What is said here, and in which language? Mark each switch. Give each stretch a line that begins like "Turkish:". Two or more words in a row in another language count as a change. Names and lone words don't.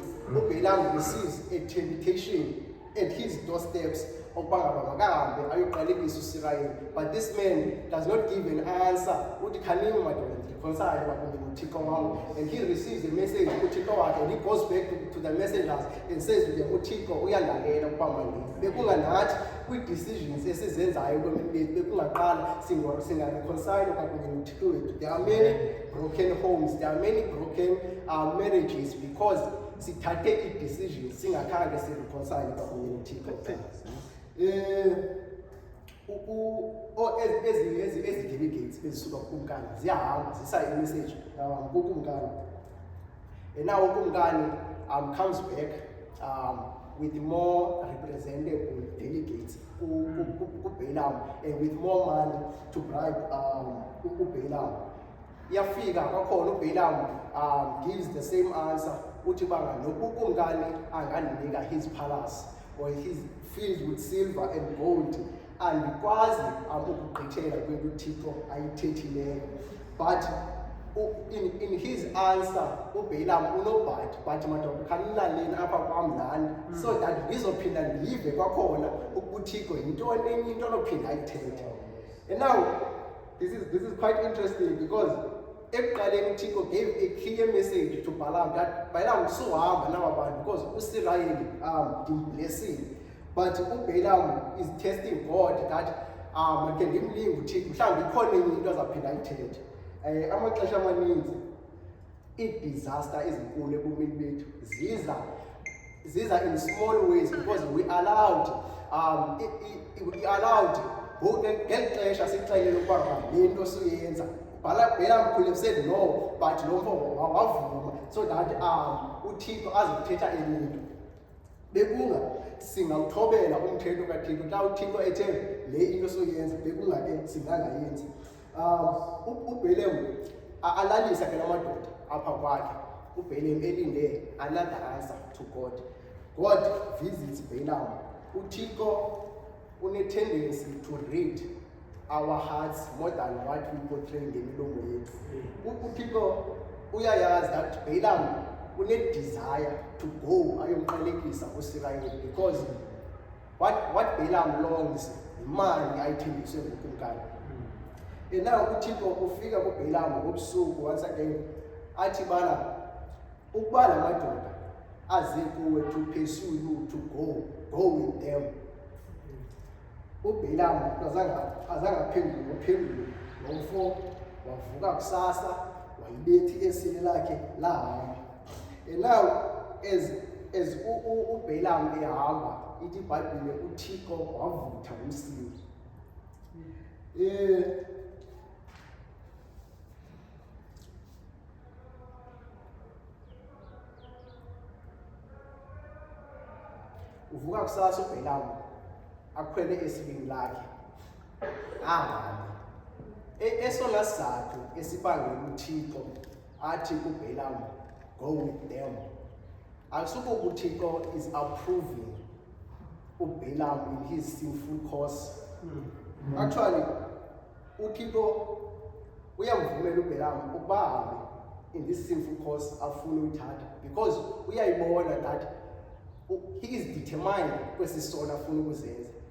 English: uBalaam receives a temptation at his doorsteps
Xhosa: ukuba ngaba makahambe ayoqalekisa uSirayeli,
English: but this man does not give an answer.
Xhosa: Uthi khanini madoda ndikhonsale kwakunye noThixo wam,
English: and he receives a message
Xhosa: kuThixo wakhe,
English: and he goes back to the messengers and says to them
Xhosa: uThixo uyandalela ukuba mandini. Bekunganathi kwi-decisions esizenzayo bekungaqala singareconcile kwakunye noThixo wethu.
English: There are many broken homes, there are many broken marriages, because
Xhosa: sithathe i-decisions singakhange sireconcile kwakunye noThixo. Ezi-delegates bezisuka kuKumkani ziyahamba zisa i-message kuKumkani,
English: and now uKumkani comes back with more representable delegates uBalaam, and with more money to bribe uBalaam.
Xhosa: Iyafika kwakhona
English: uBalaam gives the same answer,
Xhosa: uthi banga uKumkani angandinika
English: his palace or his fields with silver and gold, and because
Xhosa: ukugqithela kwento uThixo ayithethileyo.
English: But in his answer uBalaam but
Xhosa: madoda khanilaleni apha kwam nani,
English: so that
Xhosa: ngizophinda ndive kwakhona uThixo yintoni enye into onophinda ayithethe.
English: And now this is quite interesting, because ekuqaleni uThixo gave a clear message to Balaam that Balaam
Xhosa: suhamba naba bantu
English: because
Xhosa: uSirayeli ndimblessile.
English: But uBalaam is testing God that
Xhosa: makhe ndimlinge uThixo mhlawumbi ikhona enye into azaphinda ayithethe. Amaxesha amaninzi i-disaster ezinkulu ebomini bethu ziza
English: in small ways, because we allowed
Xhosa: ngeli xesha sixelele ukuba le nto suyenza.
English: Balaam could have said no, but
Xhosa: lo mfo wavuma
English: so that
Xhosa: uThixo azokuthetha enye into. Bekunga singawuthobela umthetho kaThixo xa uThixo ethe le into soyenza, bekungake singangayenzi. uBalaam alalisa ke lamadoda apha kwakhe.
English: uBalaam elinde another answer to God. God visits Balaam. uThixo une-tendency to read our hearts more than what we portray
Xhosa: ngemilomo yethu. uThixo uyayazi
English: that Balaam une-desire to go
Xhosa: ayomqalekisa uSirayeli,
English: because what Balaam longs
Xhosa: imali ayithembiswe nguKumkani.
English: And now
Xhosa: uThixo ufika kuBalaam ngobusuku
English: once again
Xhosa: athi bana ukuba la madoda aze kuwe
English: to pursue you, to go with them.
Xhosa: uBalaam azange nomfo wavuka kusasa wayibethi esile lakhe lahamba.
English: And now as
Xhosa: uBalaam ehamba, ithi iBhayibhile uThixo wavutha umsila. Uvuka kusasa uBalaam akhwele esilini lakhe ahambe. Esona sizathu esibangela uThixo athi kuBalaam
English: go with them,
Xhosa: akusuko uThixo
English: is approving uBalaam in his sinful course.
Xhosa: Actually uThixo uyamvumela uBalaam ukuba ahambe
English: in this sinful course
Xhosa: afuna uyithatha, because uyayibona
English: that he is determined
Xhosa: kwesi sona afuna ukuzenza.